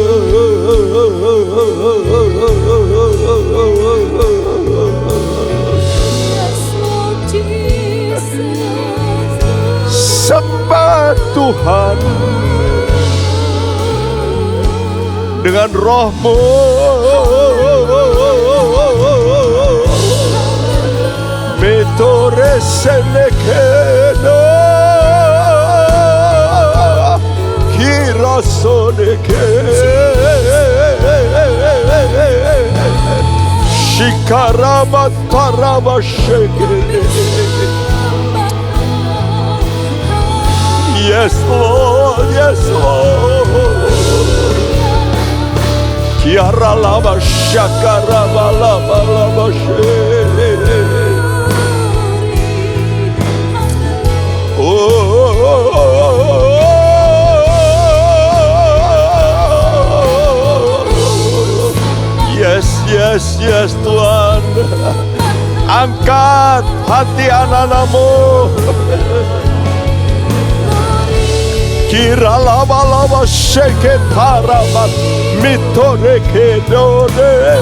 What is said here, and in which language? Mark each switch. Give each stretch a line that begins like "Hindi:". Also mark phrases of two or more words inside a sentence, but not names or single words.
Indonesian: Sembah Tuhan dengan roh-Mu. Metore senekeno kirasoneke shikarabat parabasheke.
English: Yes Lord, yes Lord. Kiara lava shakara lava lava she. Yes, yes, yes Tuhan.
Indonesian: Angkat hati anak-Mu. Kira lava-lava sheke tarabat mitoreke dode.